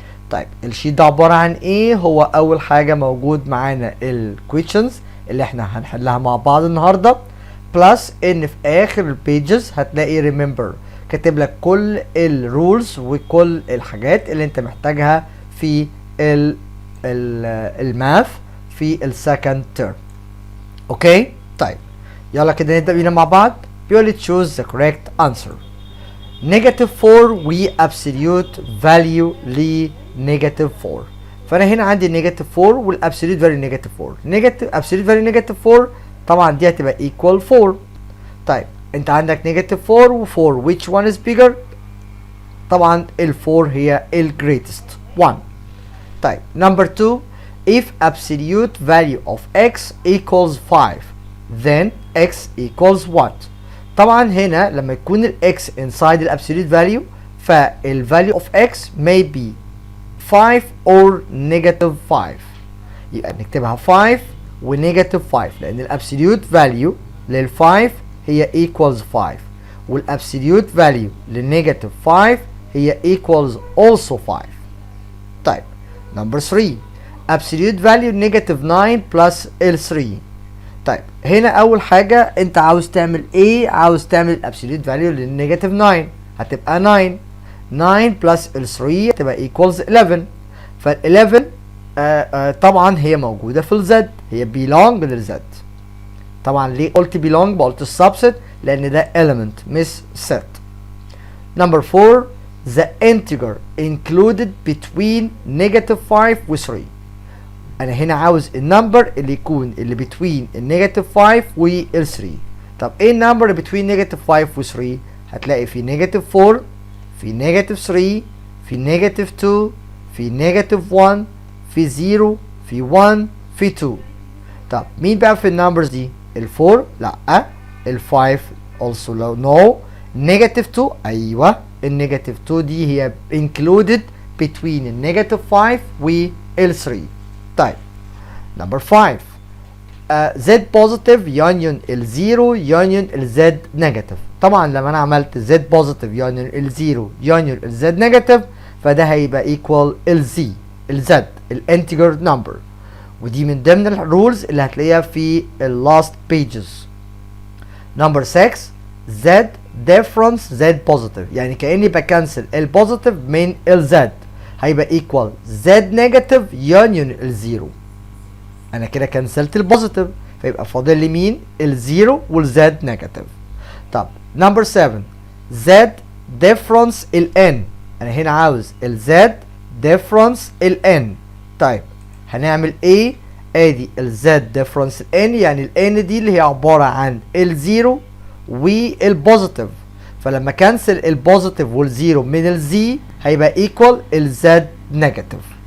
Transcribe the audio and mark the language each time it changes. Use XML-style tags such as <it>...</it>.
<ar>طيب الشيت ده عبارة عن ايه؟ هو اول حاجة موجود معانا الكويشنز اللي احنا هنحلها مع بعض النهاردة، بلس ان في اخر البيجز هتلاقي ريمبر كاتب لك كل الرولز وكل الحاجات اللي انت محتاجها في الماث في السكند تيرم. اوكي طيب يلا كده نبدأ بينا مع بعض. بيقول لي</ar> <en>choose the correct answer. -4 و absolute value ل -4.</en> <ar>فانا هنا عندي -4 والابسوليوت فاليو -4. absolute value -4 طبعا دي هتبقى equal 4. طيب انت عندك -4 و4</ar> <en>which one is bigger؟</en> <ar>طبعا ال4 هي ال</ar> <en>greatest one. طيب number 2 if absolute value of x equals 5 then x equals what؟</en> <ar>طبعا هنا لما يكون ال</ar> <en>x inside ال absolute value فال value of x may be 5 or -5.</en> <ar>يبقى نكتبها 5 و -5 لأن ال absolute value لل 5 هي equals 5 وال absolute value لل -5 هي equals also 5.</ar> <en>طيب number 3 absolute value -9 plus L3.</en> <ar>طيب هنا اول حاجة انت عاوز تعمل ايه؟ عاوز تعمل absolute value لل -9 هتبقى 9. 9 بلس ال3 هتبقى equals 11. فال 11 طبعا هي موجودة في الزد، هي belong للزد. طبعا ليه قلت belong؟ قلت السبست لان ده element مش set.</ar> <en>number 4 the integer included between -5 و 3.</en> <ar>انا هنا عاوز النمبر اللي يكون اللي between ال -5 وال 3. طب ايه النمبر اللي between -5 و 3؟ هتلاقي في -4 في -3 في -2 في -1 في 0 في 1 في 2. طب مين بقى في النمبرز دي؟ ال4 لا، ال5 also no، -2 ايوه، ال -2 دي هي included between ال -5 وال 3.</ar> <en>طيب number 5 z positive union ال0 union الz negative.</en> <ar>طبعا لما انا عملت z positive union ال0 union الz negative فده هيبقى equal الz الانتجر نمبر، ودي من ضمن الرولز اللي هتلاقيها في last pages.</ar> <en>number 6 z difference z positive،</en> <ar>يعني كأني بكنسل البوزيتيف من الz هيبقى equal z negative union الزيرو. انا كده كنسلت البوزيتيف فيبقى فاضل لي مين؟ الزيرو والزد نيجاتيف. طب نمبر 7 z difference ال n، انا هنا عاوز الزد difference ال n. طيب هنعمل ايه؟ ادي الزد difference ال n، يعني ال n دي اللي هي عباره عن الزيرو والبوزيتيف، فلما كنسل البوزيتيف والزيرو من الزي هيبقى equal الزد نيجاتيف.</ar>